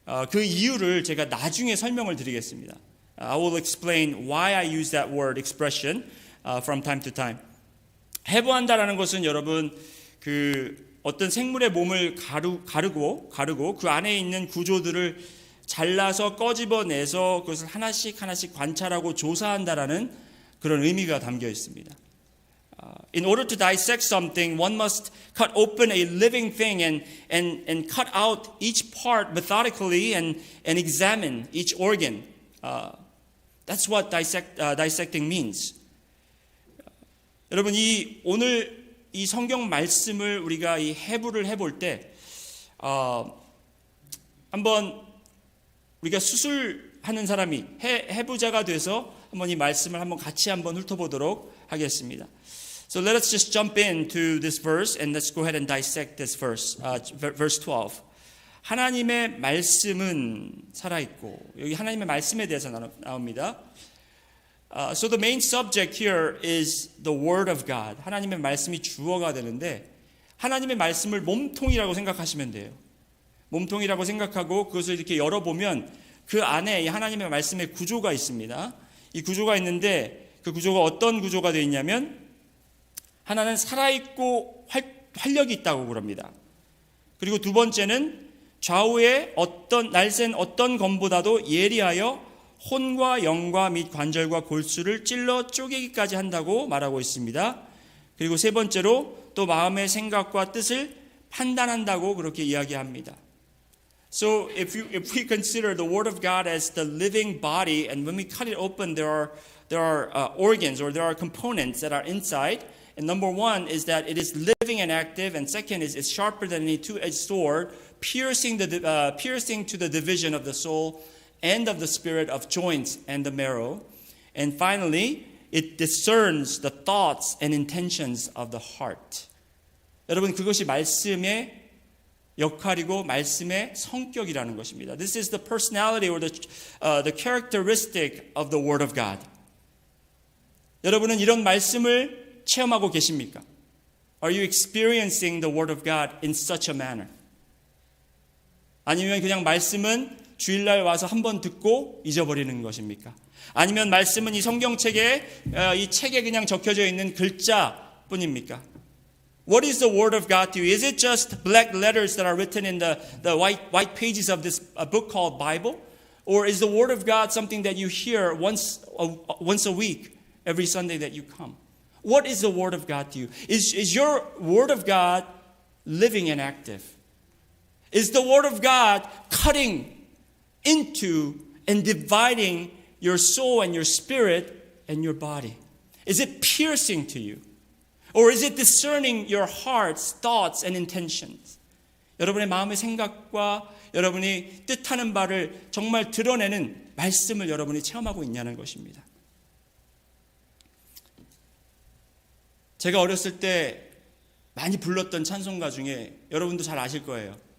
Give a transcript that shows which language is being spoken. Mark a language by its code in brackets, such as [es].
[ko] 그 이유를 제가 나중에 설명을 드리겠습니다. [en] I will explain why I use that word expression from time to time. [ko] 해부한다라는 것은 여러분, 어떤 생물의 몸을 가르고 그 안에 있는 구조들을 잘라서 꺼집어내서 그것을 하나씩 관찰하고 조사한다라는 그런 의미가 담겨 있습니다. [en] In order to dissect something, one must cut open a living thing and cut out each part methodically and examine each organ. That's what dissecting means. [ko] 여러분, 오늘 이 성경 말씀을 우리가 이 해부를 해볼 때 한번 우리가 수술하는 사람이 해부자가 돼서 한번 이 말씀을 한번 같이 한번 훑어보도록 하겠습니다. [en] So let us just jump into this verse and let's go ahead and dissect this verse, verse 12. [ko] 하나님의 말씀은 살아있고, 여기 하나님의 말씀에 대해서 나옵니다. [en] So the main subject here is the Word of God. [ko] 하나님의 말씀이 주어가 되는데 하나님의 말씀을 몸통이라고 생각하시면 돼요. 몸통이라고 생각하고 그것을 이렇게 열어보면 그 안에 하나님의 말씀의 구조가 있습니다. 이 구조가 있는데 그 구조가 어떤 구조가 되어 있냐면 하나는 살아있고 활력이 있다고 그럽니다. 그리고 두 번째는 좌우에 날쌘 어떤 검보다도 예리하여 혼과 영과 및 관절과 골수를 찔러 쪼개기까지 한다고 말하고 있습니다. 그리고 세 번째로 또 마음의 생각과 뜻을 판단한다고 그렇게 이야기합니다. [en] So if we consider the Word of God as the living body, and when we cut it open, there are organs or there are components that are inside. And number one is that it is living and active, and second is it's sharper than any two-edged sword, piercing to the division of the soul and of the spirit, of joints and the marrow. And finally, it discerns the thoughts and intentions of the heart. [ko] 여러분, 그것이 말씀의 역할이고 말씀의 성격이라는 것입니다. [en] This is the personality or the characteristic of the Word of God. [ko] 여러분은 이런 말씀을 체험하고 계십니까? [en] Are you experiencing the Word of God in such a manner? [ko] 아니면 그냥 말씀은 주일날 와서 한번 듣고 잊어버리는 것입니까? 아니면 말씀은 이 성경책에 이 책에 그냥 적혀져 있는 글자뿐입니까? [en] What is the Word of God to you? Is it just black letters that are written in the white pages of this book called Bible? Or is the Word of God something that you hear once a week, every Sunday that you come? What is the Word of God to you? Is your Word of God living and active? Is the Word of God cutting into and dividing your soul and your spirit and your body? Is it piercing to you? Or is it discerning your heart's thoughts and intentions? [ko] 여러분의 마음의 생각과 여러분이 뜻하는 바를 정말 드러내는 말씀을 여러분이 체험하고 있냐는 것입니다. 제가 어렸을 때 많이 불렀던 찬송가 중에 여러분도 잘 아실 거예요.